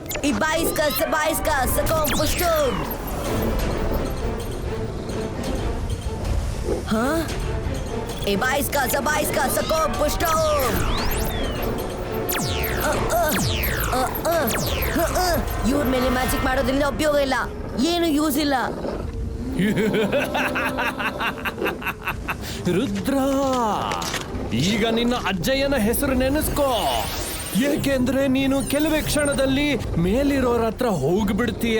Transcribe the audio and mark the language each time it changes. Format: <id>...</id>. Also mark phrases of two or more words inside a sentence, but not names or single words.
<kn>Ibaiska, Sabaiska, Sakom Pushtum. Huh? Ibaiska, Sabaiska, Sakom Pushtum. ಇವ್ರ ಮೇಲೆ ಮ್ಯಾಜಿಕ್ ಮಾಡೋದ್ರಿಂದ ಉಪಯೋಗ ಇಲ್ಲ, ಏನು ಯೂಸ್ ಇಲ್ಲ. ರುದ್ರ, ಈಗ ನಿನ್ನ ಅಜ್ಜಯ್ಯನ ಹೆಸರು ನೆನೆಸ್ಕೋ, ಏಕೆಂದ್ರೆ ನೀನು ಕೆಲವೇ ಕ್ಷಣದಲ್ಲಿ ಮೇಲಿರೋರ ಹತ್ರ ಹೋಗ್ಬಿಡ್ತೀಯ.</kn>